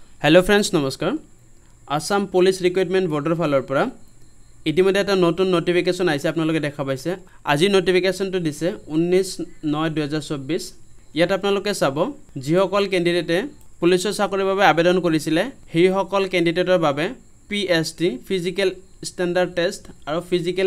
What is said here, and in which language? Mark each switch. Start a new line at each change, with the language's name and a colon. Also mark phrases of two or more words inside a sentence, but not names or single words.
English: Hello friends
Assamese: নমস্কাৰ আছাম পুলিচ ৰিক্ৰুটমেণ্ট ব'ৰ্ডৰ ফালৰ পৰা ইতিমধ্যে এটা নতুন নোটিফিকেশন আইছে আপোনালোকে দেখা পাইছে আজি নোটিফিকেশনটো দিছে 19/9/2024 ইয়াত আপোনালোকে চাব যিসকল ক্যান্ডিডেটে পুলিচৰ চাকৰিৰ বাবে আবেদন কৰিছিলে সেই সকল ক্যান্ডিডেটৰ বাবে
English: PST physical standard test
Assamese: আৰু ফিজিক্যাল